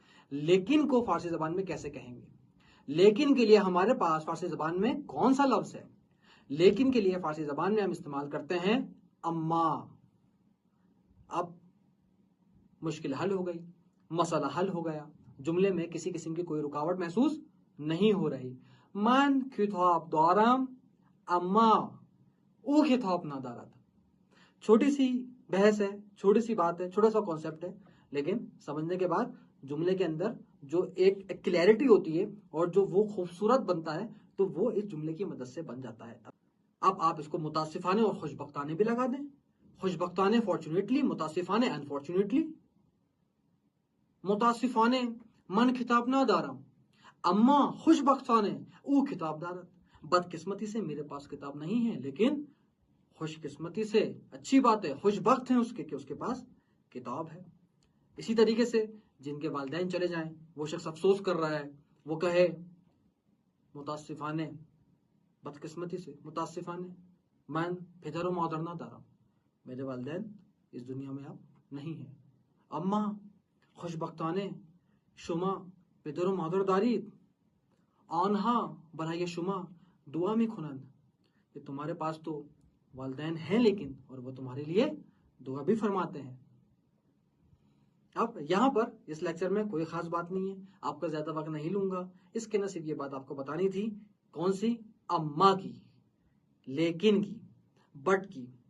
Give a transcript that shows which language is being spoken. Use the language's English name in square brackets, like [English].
[Urdu] لیکن کو فارسی زبان میں کیسے کہیں گے؟ لیکن کے لیے ہمارے پاس فارسی زبان میں کون سا لفظ ہے؟ لیکن کے لیے فارسی زبان میں ہم استعمال کرتے ہیں اما. اب مشکل حل ہو گئی، مسئلہ حل ہو گیا، جملے میں کسی قسم کی کوئی رکاوٹ محسوس نہیں ہو رہی. [Persian] من کتاب دارم اما او کتاب نہ دارد. [Urdu] چھوٹی سی بحث ہے، چھوٹی سی بات ہے، چھوٹا سا کانسیپٹ ہے، لیکن سمجھنے کے بعد جملے کے اندر جو ایک کلیئرٹی ہوتی ہے اور جو وہ خوبصورت بنتا ہے تو وہ اس جملے کی مدد سے بن جاتا ہے. اب آپ اس کو متاسفانے اور خوشبختانے بھی لگا دیں. [Persian] خوشبختانے [English] fortunately, [Persian] متاسفانے [English] Unfortunately. [Persian] متاسفانے من کتاب نہ دارم اما خوشبختانے او کتاب دارت. [Urdu] بدقسمتی سے میرے پاس کتاب نہیں ہے، لیکن خوش قسمتی سے اچھی بات ہے، خوش بخت ہیں اس کے کہ اس کے پاس کتاب ہے. اسی طریقے سے جن کے والدین چلے جائیں، وہ شخص افسوس کر رہا ہے، وہ کہے متاسفانے بدقسمتی سے، [Persian] متاسفانے من پدر و مادر نہ دارم، [Urdu] میرے والدین اس دنیا میں اب نہیں ہیں. [Persian] اما خوشبختانے شما پدر و مادر دارید آنہا برای شما دعا می کنند. [Urdu] کہ تمہارے پاس تو والدین ہیں لیکن، اور وہ تمہارے لیے دعا بھی فرماتے ہیں. اب یہاں پر اس لیکچر میں کوئی خاص بات نہیں ہے، آپ کا زیادہ وقت نہیں لوں گا. اس کے نہ صرف یہ بات آپ کو بتانی تھی، کون سی؟ اما کی، لیکن کی، بٹ کی.